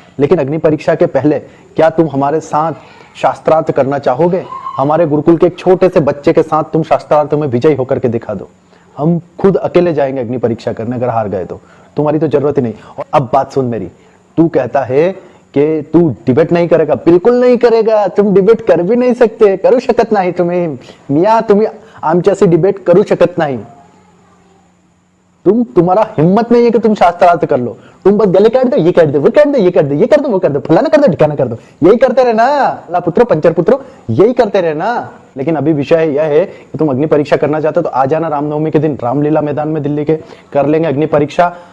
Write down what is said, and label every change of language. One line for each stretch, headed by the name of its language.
Hindi: लेकिन अग्नि परीक्षा के पहले क्या तुम हमारे साथ शास्त्रार्थ करना चाहोगे? हमारे गुरुकुल के एक छोटे से बच्चे के साथ तुम शास्त्रार्थ में विजयी होकर के दिखा दो। हम खुद अकेले जाएंगे अग्नि परीक्षा करने, अगर हार गए तो तुम्हारी तो जरूरत ही नहीं। और अब बात सुन मेरी, तू कहता है कि तू डिबेट नहीं करेगा। बिल्कुल नहीं करेगा, तुम डिबेट कर भी नहीं सकते,
Marathi: करू शकत नाही तुम्ही मिया, तुम्ही आमच्याशी डिबेट करू शकत नाही।
Hindi: तुम्हारा हिम्मत नहीं है कि तुम शास्त्रार्थ कर लो। तुम बस गले काट दो, ये कर दो, वो कर दो, ये कर दो, ये कर दो, वो कर दो, फलाना कर दो, ठिकाना कर दो, यही करते रहे ना ला पुत्रो, पंचर पुत्रो, यही करते रहे ना। लेकिन अभी विषय यह है कि तुम अग्नि परीक्षा करना चाहते हो तो आ जाना रामनवमी के दिन रामलीला मैदान में दिल्ली के, कर लेंगे अग्नि परीक्षा।